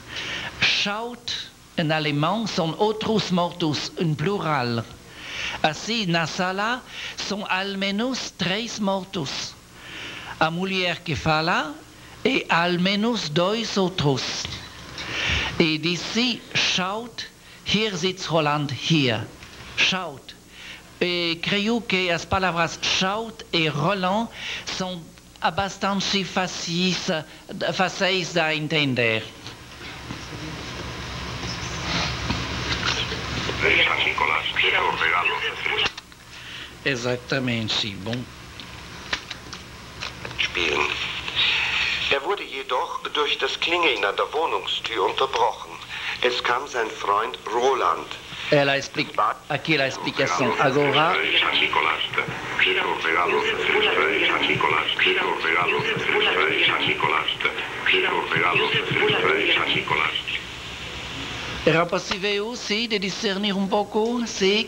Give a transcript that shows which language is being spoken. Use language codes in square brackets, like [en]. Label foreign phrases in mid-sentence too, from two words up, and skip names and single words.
[pt] Schaut, em alemão, são outros mortos, em plural. Assim, na sala, são ao menos 3 mortos. A mulher que fala e ao menos 2 outros. E disse, [de] schaut, hier sitzt Roland, hier. Schaut. [pt] E creio que as palavras schaut e Roland são bastante fáceis de entender. Exatamente, bom. [de] Spielen. Wurde jedoch durch das Klingeln an der Wohnungstür unterbrochen. Es kam sein Freund Roland. [pt] Aqui a explicação. Agora, era possível, sim, de discernir um pouco, sim.